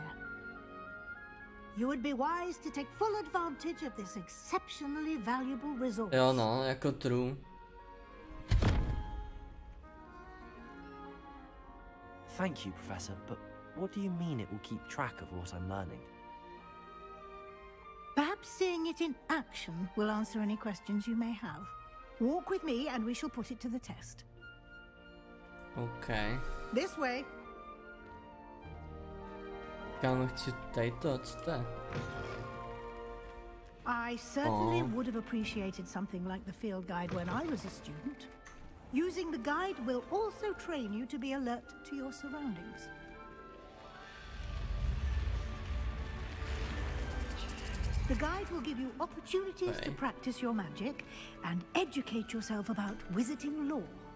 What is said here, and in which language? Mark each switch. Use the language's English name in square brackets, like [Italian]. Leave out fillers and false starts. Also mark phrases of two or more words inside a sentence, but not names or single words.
[English] You would be wise to take full advantage of this exceptionally valuable resource. [Czech] Jo no, jako true. [English] Thank you, Professor, but what do you mean it will keep track of what I'm learning? Perhaps seeing it in action will answer any questions you may have. Walk with me and we shall put it to the test. Okay. This way. [Czech] Kámo, chci tady to, co to je? [English] I certainly would have appreciated something like the field guide when I was a student. Using the guide will also train you to be alert to your surroundings. The guide will give you opportunities to practice your magic and educate yourself about wizarding lore.